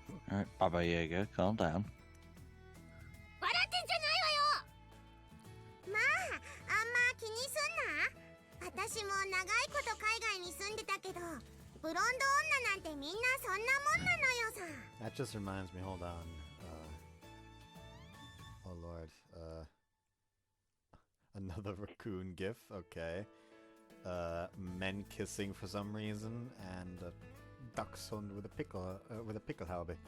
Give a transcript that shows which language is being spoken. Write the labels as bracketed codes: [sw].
[en] Alright, Baba Yaga, calm down. [ja] 笑ってんじゃないわよ。まあ、あんま気にすんな。私も長いこと海外に住んでたけど、ブロンド女なんてみんなそんなもんなのよさ。 [en] That just reminds me, hold on. Oh lord. Another raccoon gif, okay. Men kissing for some reason, and a dachshund with a pickle haube.